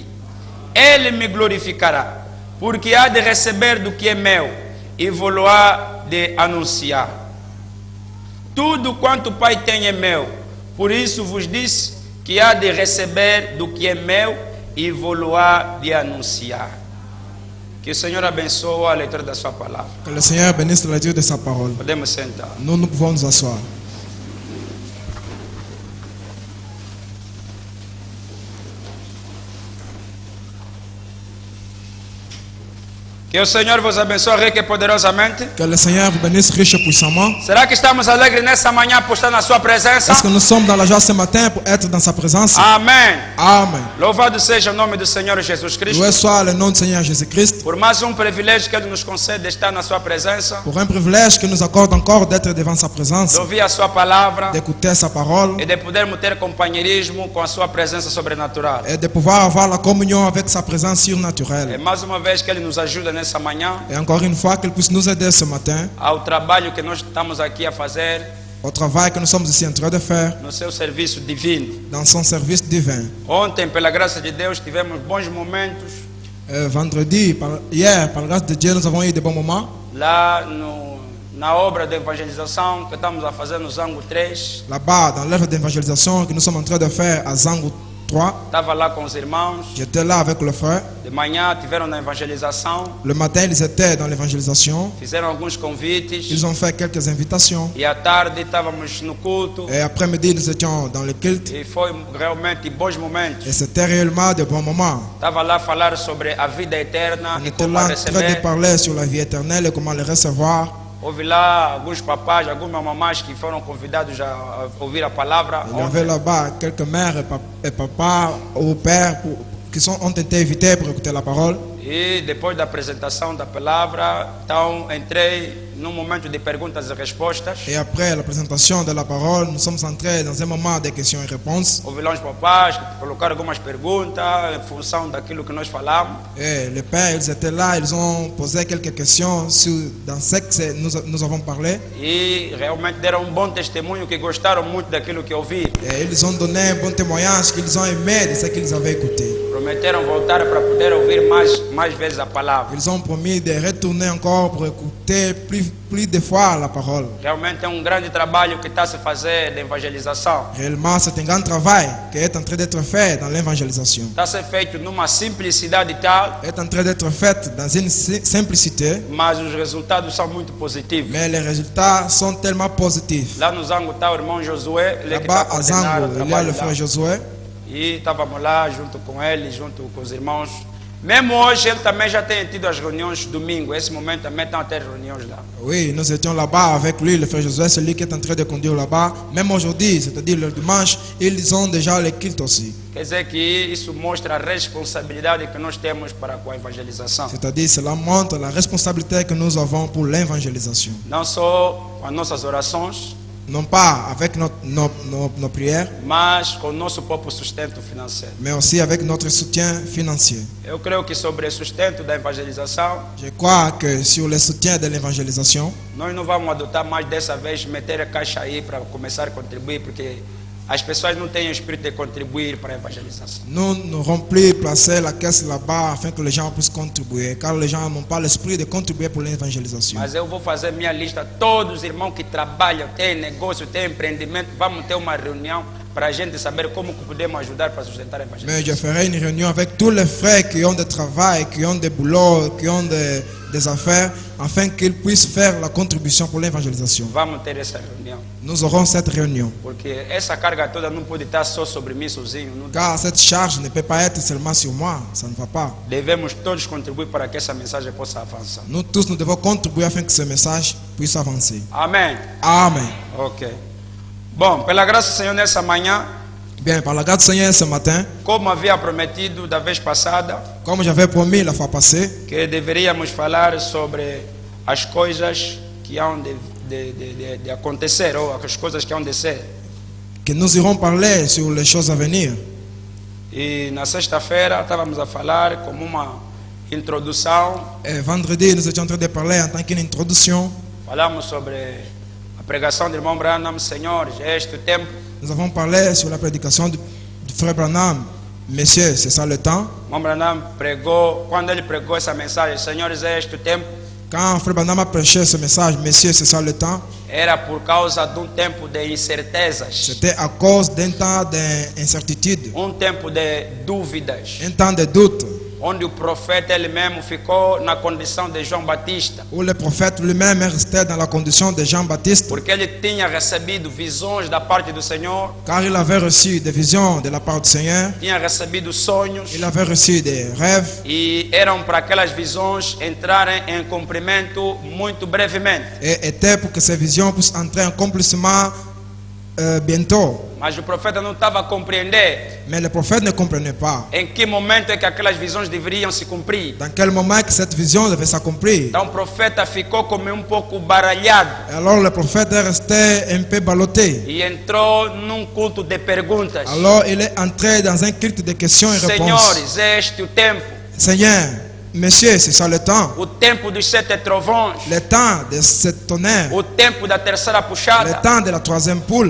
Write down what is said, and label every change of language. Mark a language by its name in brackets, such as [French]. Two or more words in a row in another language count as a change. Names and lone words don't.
[Portuguese] Ele me glorificará, porque há de receber do que é meu e vou-lo-á de anunciar. Tudo quanto o Pai tem é meu, por isso vos disse que há de receber do que é meu e vou-lo-á de anunciar. Que o Senhor abençoe a leitura da sua palavra. [French] Que le Seigneur bénisse la lecture de sa parole. [Portuguese] Podemos sentar. [French] Nous pouvons nous asseoir. [Portuguese] Que o Senhor vos abençoe rica e poderosamente. [French] Que le Seigneur vous bénisse riche et puissamment. [Portuguese] Será que estamos alegres nessa manhã por estar na sua presença? [French] Est-ce que nous sommes dans la joie ce matin pour être dans sa présence? [Portuguese] Amém. [French] Amen. [Portuguese] Louvado seja o nome do Senhor Jesus Cristo. [French] Loué soit le nom du Seigneur Jésus-Christ. [Portuguese] Por mais privilégio que Ele nos concede de estar na sua presença. [French] Pour un privilège que nous accorde encore d'être devant sa présence. [Portuguese] De ouvir a sua palavra. [French] D'écouter sa parole. [Portuguese] E de podermos ter companheirismo com a sua presença sobrenatural. [French] Et de pouvoir avoir la communion avec sa présence surnaturelle. [Portuguese] E mais uma vez que Ele nos ajuda nessa manhã. [French] Et encore une fois, qu'il puisse nous aider ce matin. [Portuguese] Ao trabalho que nós estamos aqui a fazer. [French] Au travail que nous sommes ici en train de faire. [Portuguese] No seu serviço divino. [French] Dans son service divin. [Portuguese] Ontem, pela graça de Deus, tivemos bons momentos. [French] Vendredi, hier, par la grâce de Dieu, nous avons eu de bons moments. [Portuguese] Lá na obra de evangelização que estamos a fazer no Zango 3. [French] Là-bas, dans l'œuvre d'évangélisation que nous sommes en train de faire à Zango 3. [Portuguese] Estava lá com os irmãos. [French] J'étais là avec le frère. [Portuguese] De manhã tiveram na evangelização. [French] Le matin, ils étaient dans l'évangélisation. [Portuguese] Fizeram alguns convites. [French] Ils ont fait quelques invitations. [Portuguese] E à tarde estávamos no culto. [French] Et après-midi, nous étions dans le culte. [Portuguese] E foi realmente bons momentos. [French] Et c'était réellement de bons moments. [Portuguese] Estava lá a falar sobre a vida eterna. [French] On était là en train de parler sur la vie éternelle et comment le recevoir. [Portuguese] Houve lá alguns papás, algumas mamães que foram convidados a ouvir a palavra. [French] Il y avait là-bas quelques mères et papas ou pères qui ont été invités pour écouter la parole. [Portuguese] E depois da apresentação da palavra, então entrei num momento de perguntas e respostas. [French] Et après la présentation de la parole, nous sommes entrés dans un moment de questions et réponses. [Portuguese] Houve lá uns papás que colocaram algumas perguntas em função daquilo que nós falamos. [French] Et les pères, ils étaient là, ils ont posé quelques questions dans ce que nous avons parlé. [Portuguese] E realmente deram bom testemunho, que gostaram muito daquilo que ouviram. [French] Et ils ont donné un bon témoignage qu'ils ont aimé de ce qu'ils avaient écouté. [Portuguese] Prometeram voltar para poder ouvir mais vezes a palavra. [French] Ils ont promis de retourner encore pour écouter plus de fois la parole. [Portuguese] Realmente é grande trabalho que está a se fazer de evangelização. [French] Réellement, c'est un grand travail qui est en train d'être fait dans l'évangélisation. [Portuguese] Está a ser feito numa simplicidade tal. [French] Est en train d'être fait dans une simplicité. [Portuguese] Mas os resultados são muito positivos. [French] Mais les résultats sont tellement positifs. [Portuguese] Lá no Zango está o irmão Josué. [French] Là-bas à Zango, il y a le frère Josué. [Portuguese] E estávamos lá junto com ele, junto com os irmãos. Mesmo hoje, ele também já tem tido as reuniões domingo. Esse momento também estão a ter reuniões lá. [French] Oui, nous étions là-bas avec lui, le frère Josué, celui qui est en train de conduire là-bas. Même aujourd'hui, c'est-à-dire le dimanche, ils ont déjà le culte aussi. [Portuguese] Quer dizer que isso mostra a responsabilidade que nós temos para com a evangelização. [French] C'est-à-dire, cela montre la responsabilité que nous avons pour l'évangélisation. [Portuguese] Não só com as nossas orações, [French] non pas avec nos prières, [Portuguese] mas com o nosso próprio sustento financeiro. [French] mais aussi avec notre soutien financier. [Portuguese] Eu creio que sobre o sustento da evangelização, [French] je crois que sur le soutien de l'évangélisation, [Portuguese] nós não vamos adotar mais dessa vez meter a caixa aí para começar a contribuir, porque as pessoas não têm o espírito de contribuir para a evangelização. [French] Nous n'aurons plus placé la caisse là-bas afin que les gens puissent contribuer, car les gens n'ont pas l'esprit de contribuer pour l'évangélisation. [Portuguese] Mas eu vou fazer minha lista, todos os irmãos que trabalham, têm negócio, têm empreendimento, vamos ter uma reunião para a gente saber como podemos ajudar para sustentar a evangelização. [French] Mais je ferai une réunion avec tous les frères qui ont du travail, qui ont des boulots, qui ont des affaires, afin qu'ils puissent faire la contribution pour l'évangélisation. [Portuguese] Vamos ter essa reunião. [French] Nous aurons cette réunion. [Portuguese] Porque essa carga toda não pode estar só sobre mim sozinho. Não. [French] Car cette charge ne peut pas être seulement sur moi, ça ne va pas. [Portuguese] Devemos todos contribuir para que essa mensagem possa avançar. [French] Nous tous, nous devons contribuer afin que ce message puisse avancer. [Portuguese] Amém. [French] Amen. Ok. [Portuguese] Bom, pela graça do Senhor nessa manhã. [French] Bien, par la grâce du Seigneur ce matin, [Portuguese] como havia prometido da vez passada, [French] comme j'avais promis la fois passée, [Portuguese] que deveríamos falar sobre as coisas que hão de acontecer, ou as coisas que hão de ser. [French] Que nous irons parler sur les choses à venir. [Portuguese] E na sexta-feira estávamos a falar como uma introdução. [French] Et vendredi, nous étions en train de parler en tant qu'une introduction. [Portuguese] Falamos sobre a pregação do irmão Branham, Senhor, é este o tempo. [French] Nous avons parlé sur la prédication du frère Branham. Messieurs, c'est ça le temps. [Portuguese] Irmão Branham pregou, quando ele pregou essa mensagem, Senhores, é este o tempo. [French] Quand frère Branham a prêché ce message, messieurs, c'est ça le temps. [Portuguese] era por causa de tempo de incertezas, [French] C'était à cause d'un temps d'incertitude, [Portuguese] tempo de dúvidas, [French] un temps de doute, [Portuguese] onde o profeta ele mesmo ficou na condição de João Batista, [French] où le prophète lui-même restait dans la condition de Jean-Baptiste, [Portuguese] porque ele tinha recebido visões da parte do Senhor, [French] car il avait reçu des visions de la part du Seigneur, [Portuguese] tinha recebido sonhos, [French] il avait reçu des rêves, [Portuguese] e eram para aquelas visões entrarem em cumprimento muito brevemente. [French] et était pour que ces visions puissent entrer en accomplissement bientôt. [Portuguese] Mas o profeta não estava a compreender [French] Mais le prophète ne comprenait pas [Portuguese] em que momento é que aquelas visões deveriam se cumprir. [French] dans quel moment que cette vision devait s'accomplir. [Portuguese] Então o profeta ficou como pouco baralhado [French] Alors le prophète est resté un peu ballotté. [Portuguese] e entrou num culto de perguntas. [French] Alors il est entré dans un culte de questions et réponses. [Portuguese] Senhores, é este o tempo, [French] Seigneur, Monsieur, c'est ça le temps. [Portuguese] o tempo dos 7 trovões, [French] Le temps de ce tonnerre. [Portuguese] o tempo da terceira [French] Le [Portuguese] puxada, [French] temps de la troisième poule.